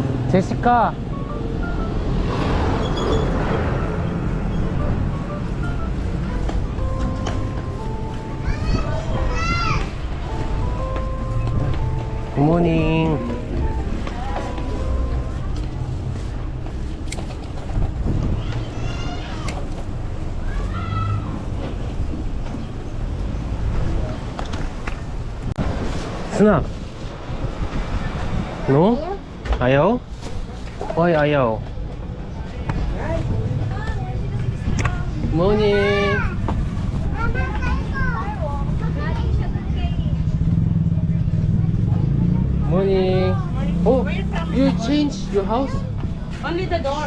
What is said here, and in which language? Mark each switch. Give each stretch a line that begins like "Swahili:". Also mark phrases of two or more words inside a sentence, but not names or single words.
English: 제시카. good morning. 스나.
Filipino: No? Ayaw? Why ayaw?
English: Morning. Morning. Oh, you changed your house? Only the door.